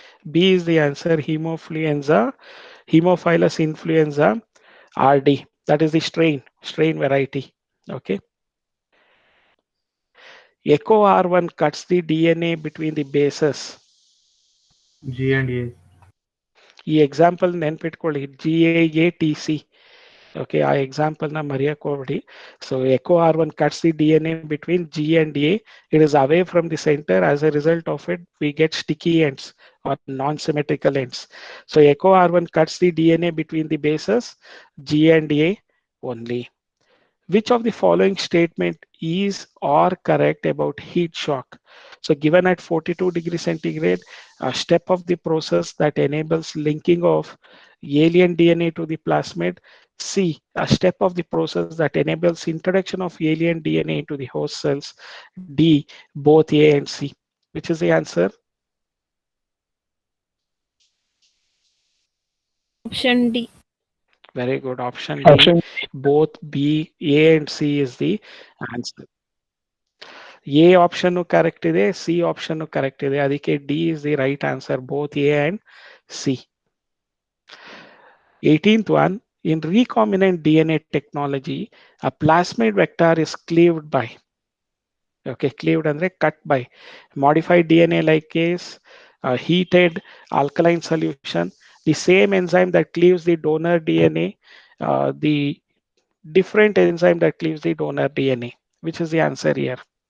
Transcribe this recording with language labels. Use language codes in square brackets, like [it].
[en] B is the answer. Hemophilus influenza, RD. That is the strain variety. Okay. Echo R1 cuts the DNA between the bases. G and A. [kn] ಈ example ನೆನ್ಪಿಟ್ಕೊಳ್ಳಿ, GAATC. [en] Okay, [kn] ಆ example na ಮರೆಯಕೋಬೇಡಿ. [en] So echo R1 cuts the DNA between G and A. It is away from the center. As a result of it, we get sticky ends or non-symmetrical ends. So echo R1 cuts the DNA between the bases G and A only. Which of the following statement is or correct about heat shock? So given at 42 degrees centigrade, a step of the process that enables linking of alien DNA to the plasmid. C, a step of the process that enables introduction of alien DNA into the host cells. D, both A and C. Which is the answer? Option D. Very good. Option D. Both B, A and C is the answer. [kn] A option correct ಇದೆ, C option correct ಇದೆ, ಅದಕ್ಕೆ [en] D is the right answer, both A and C. 18th one, in recombinant DNA technology, a plasmid vector is cleaved by, okay, cleaved [kn] ಅಂದ್ರೆ [en] cut by modified DNA lipase, heated alkaline solution, the same enzyme that cleaves the donor DNA, the different enzyme that cleaves the donor DNA. Which is the answer here?